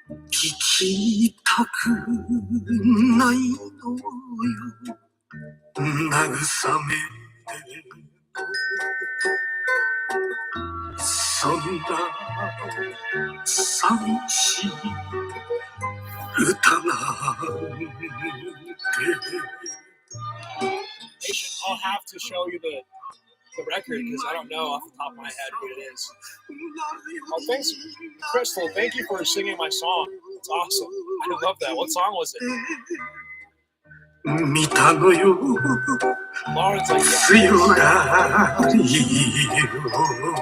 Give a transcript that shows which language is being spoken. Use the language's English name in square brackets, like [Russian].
[Japanese] きたくないのよ慰めてそんな寂しい歌なんて [English] I'll have to show you the record because I don't know off the top of my head what it is. Oh, thanks, Crystal. Thank you for singing my song. It's awesome. I love that. What song was it? [Japanese] 見たのよ [English] Lauren's like, [Japanese] 強がりよ